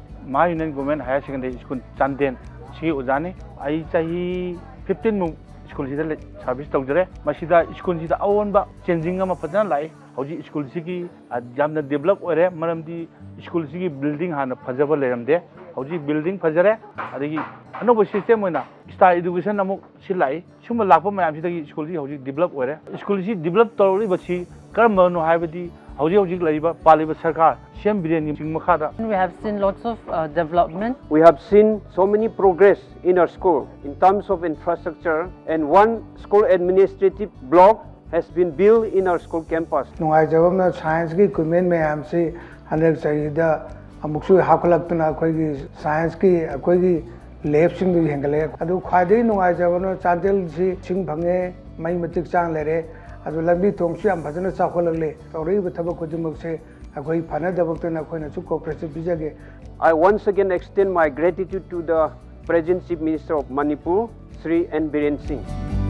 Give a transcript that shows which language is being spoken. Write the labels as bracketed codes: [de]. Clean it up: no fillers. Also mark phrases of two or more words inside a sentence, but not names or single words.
[mni] ꯃꯥ ꯌꯨꯅꯤꯌꯟ ꯒꯣꯔꯃꯦꯟ ꯍꯥꯌꯔ ꯁꯦꯀꯦꯟꯗꯔꯤ ꯁ꯭ꯀꯨꯜ ꯆꯥꯟꯗꯦꯜ ꯁꯤꯒꯤ ꯑꯣꯖꯥꯅꯤ ꯑꯩ ꯆꯍꯤ 15 ꯃꯨꯛ ꯁ꯭ꯀꯨꯜꯁꯤꯗ ꯁꯥꯔꯚꯤꯁ ꯇꯧꯖꯔꯦ ꯃꯁꯤꯗ ꯁ꯭ꯀꯨꯜꯁꯤꯗ ꯑꯑꯣꯟꯕ ꯆꯦꯟꯖꯤꯡ ꯑꯃ ꯐꯖꯅ ꯂꯥꯛꯏ ꯍꯧꯖꯤꯛ ꯁ꯭ꯀꯨꯜꯁꯤꯒꯤ ꯌꯥꯝꯅ ꯗꯦꯚꯂꯞ ꯑꯣꯏꯔꯦ ꯃꯔꯝꯗꯤ ꯁ꯭ꯀꯨꯜꯁꯤꯒꯤ ꯕꯤꯜꯗꯤꯡ ꯍꯥꯟꯅ ꯐꯖꯕ ꯂꯩꯔꯝꯗꯦ ꯍꯧꯖꯤꯛ ꯕꯤꯜꯗꯤꯡ ꯐꯖꯔꯦ ꯑꯗꯒꯤ ꯑꯅꯧꯕ ꯁꯤꯁꯇꯦꯝ ꯑꯣꯏꯅ [en] star education [mni] ꯑꯃꯨꯛ ꯁꯤ ꯂꯥꯛꯏ ꯁꯨꯝꯕ ꯂꯥꯛꯄ ꯃꯌꯥꯝꯁꯤꯗꯒꯤ ꯁ꯭ꯀꯨꯜꯁꯤ ꯍꯧꯖꯤꯛ ꯗꯦꯚꯂꯞ ꯑꯣꯏꯔꯦ ꯁ꯭ꯀꯨꯜꯁꯤ ꯗꯦꯚꯂꯞ ꯇꯧꯔꯤꯕꯁꯤ ꯀꯔꯝꯕꯅꯣ ꯍꯥꯏꯕꯗꯤ ꯍꯧꯖꯤꯛ ꯂꯩꯔꯤꯕ ꯄꯥꯜꯂꯤꯕ ꯁꯔꯀꯥꯔ ꯁꯤꯑꯦꯝ ꯕꯤꯔꯦꯟꯒꯤ ꯆꯤꯡ ꯃꯈꯥꯗ [en] We have seen lots of development. We have seen so many progress in our school in terms of infrastructure, and one school administrative block has been built in our school campus. [mni] ꯅꯨꯡꯉꯥꯏꯖꯕꯝꯅ ꯁꯥꯏꯟꯁꯀꯤ ꯏꯀ꯭ꯋꯤꯞꯃꯦꯟ ꯃꯌꯥꯝꯁꯤ ꯍꯟꯗꯛ ꯆꯍꯤꯗ ꯑꯃꯨꯛꯁꯨ ꯍꯥꯞꯀꯠꯂꯛꯇꯨꯅ ꯑꯩꯈꯣꯏꯒꯤ ꯁꯥꯏꯟꯁꯀꯤ ꯑꯩꯈꯣꯏꯒꯤ ꯂꯦꯕꯁꯤꯡꯗꯨ ꯍꯦꯟꯒꯠꯂꯛꯑꯦ ꯑꯗꯨ ꯈ꯭ꯋꯥꯏꯗꯒꯤ ꯅꯨꯡꯉꯥꯏꯖꯕꯅ ꯆꯥꯟꯗꯦꯜꯁꯤ ꯏꯁꯤꯡ ꯐꯪꯉꯦ ꯃꯩ ꯃꯇꯤꯛ ꯆꯥꯡ ꯂꯩꯔꯦ ꯑꯗꯨ ꯂꯝꯕꯤ ꯊꯣꯡꯁꯨ ꯌꯥꯝ ꯐꯖꯅ ꯆꯥꯎꯈꯠꯂꯛꯂꯦ ꯇꯧꯔꯛꯏꯕ ꯊꯕꯛ ꯈꯨꯗꯤꯡꯃꯛꯁꯦ ꯑꯩꯈꯣꯏ ꯐꯅꯗꯕꯛꯇꯅ ꯑꯩꯈꯣꯏꯅꯁꯨ ꯀooperation ꯄꯤꯖꯒꯦ [en] I once again extend my gratitude to the Present Chief Minister of Manipur, Sri N. Biren Singh.